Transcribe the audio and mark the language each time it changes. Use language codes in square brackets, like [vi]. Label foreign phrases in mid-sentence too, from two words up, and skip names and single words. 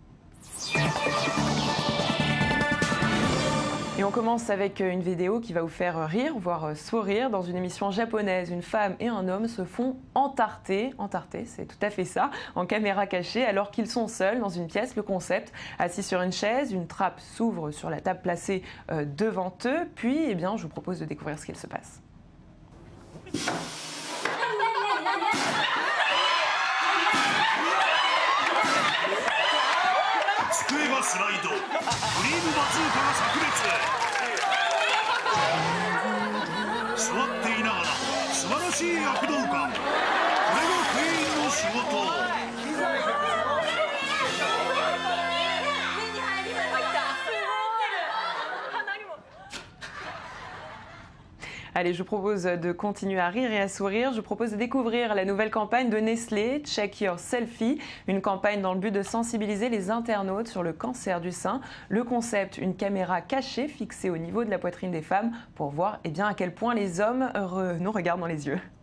[fr] Et on commence avec une vidéo qui va vous faire rire, voire sourire. Dans une émission japonaise, une femme et un homme se font entarter, c'est tout à fait ça, en caméra cachée alors qu'ils sont seuls dans une pièce. Le concept, assis sur une chaise, une trappe s'ouvre sur la table placée devant eux. Puis, eh bien, je vous propose de découvrir ce qu'il se passe. [ja] 机がスライド、クリームバズーカが炸裂。座っていながら素晴らしい躍動感、これが店員の仕事。 [fr] Allez, je vous propose de continuer à rire et à sourire. Je vous propose de découvrir la nouvelle campagne de Nestlé, Check Your Selfie, une campagne dans le but de sensibiliser les internautes sur le cancer du sein. Le concept, une caméra cachée fixée au niveau de la poitrine des femmes pour voir eh bien, à quel point les hommes nous regardent dans les yeux.